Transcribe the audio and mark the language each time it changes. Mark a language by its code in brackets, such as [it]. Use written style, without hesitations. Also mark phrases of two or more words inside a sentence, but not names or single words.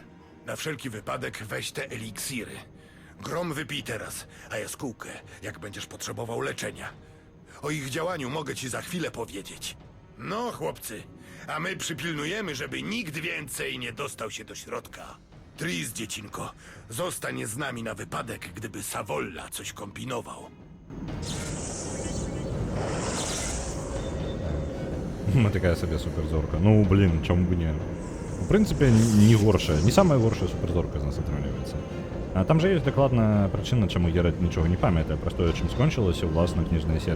[pl] Na wszelki wypadek weź te eliksiry. Grom wypij teraz, a jaskółkę, jak będziesz potrzebował leczenia. O ich działaniu mogę ci za chwilę powiedzieć. No, chłopcy, a my przypilnujemy, żeby nikt więcej nie dostał się do środka. Tris, dziecinko, zostań z nami na wypadek, gdyby Savolla coś kombinował. [be] Такая сабе суперзорка. Ну, блин, чому б не. [ru] В принципе, [be] не горшая, не самая горшая суперзорка з нас атрымліваецца. А там же ёсць дакладная прычына, чаму Геральт нічога не памятае пра тое, чым скончылася ўласна кніжная серыя.